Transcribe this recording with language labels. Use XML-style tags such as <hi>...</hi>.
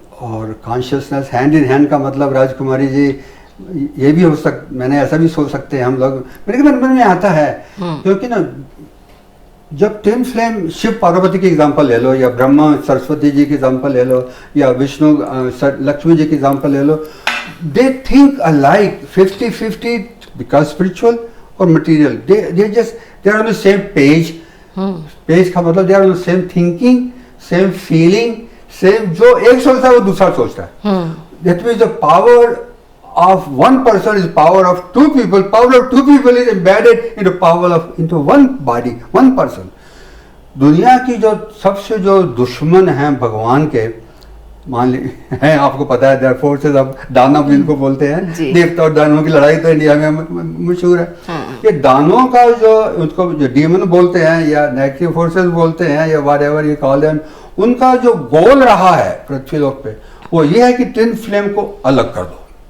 <hi>और consciousness hand in hand का मतलब, राजकुमारी जी, ये भी हो मैंने ऐसा भी सोच सकते हैं हम लोग, मेरे मन में आता है, क्योंकि ना जब ट्विन फ्लेम शिव पार्वती की एग्जांपल ले लो, या ब्रह्मा सरस्वती जी की एग्जांपल ले लो, या विष्णु लक्ष्मी जी की एग्जांपल ले लो, दे think alike 50-50 because spiritual और material, दे are on the same page. Page का मतलब दे are on the same thinking, same feeling, same, जो एक सोचता है वो दूसरा सोचता है।</hi> <en>That means the power of one person is power of two people. Power of two people is embedded into one body, one person.</en> <hi>दुनिया की जो सबसे जो दुश्मन हैं भगवान के, मान ली हैं, आपको पता है, देयर फोर्सेस ऑफ दानव जिनको बोलते हैं, देवता और दानवों की लड़ाई तो इंडिया में मशहूर है। ये दानवों का जो, उनको जो डीमन बोलते हैं या नेगेटिव फोर्सेस बोलते हैं या व्हाटएवर यू कॉल देम, उनका जो गोल रहा है पृथ्वी लोक पे, वो ये है कि ट्विन फ्लेम को अलग कर दो।</hi>